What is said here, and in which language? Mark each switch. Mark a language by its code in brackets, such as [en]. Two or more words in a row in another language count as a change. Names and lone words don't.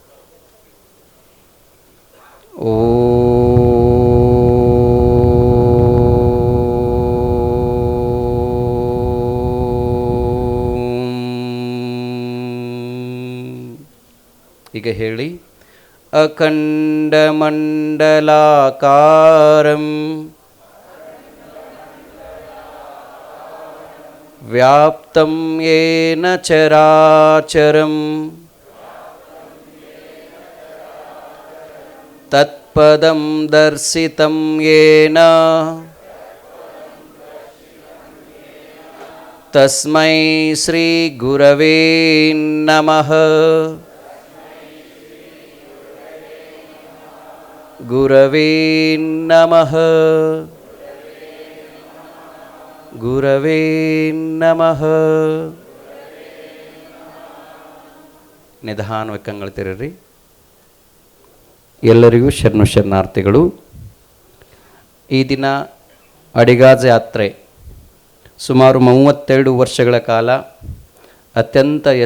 [kn] ಈಗ ಹೇಳಿ. [sa] ಅಖಂಡಮಂಡಲಾಕಾರಂ ವ್ಯಾಪ್ತಂ ಯೇನ ಚರಾಚರಂ ತತ್ಪದಂ ದರ್ಶಿತಂ ಯೇನ ತಸ್ಮೈ ಶ್ರೀ ಗುರವೇ ನಮಃ. ಗುರವೇ ನಮಃ. ಗುರವೇ ನಮಃ. [kn] ನಿಧಾನವಾಗಿ ಕಂಗಳು ತೆರೀರಿ. ಎಲ್ಲರಿಗೂ ಶರಣು ಶರಣಾರ್ಥಿಗಳು. ಈ ದಿನ ಅಡಿಗಾಜ ಯಾತ್ರೆ ಸುಮಾರು 32 ವರ್ಷಗಳ ಕಾಲ ಅತ್ಯಂತ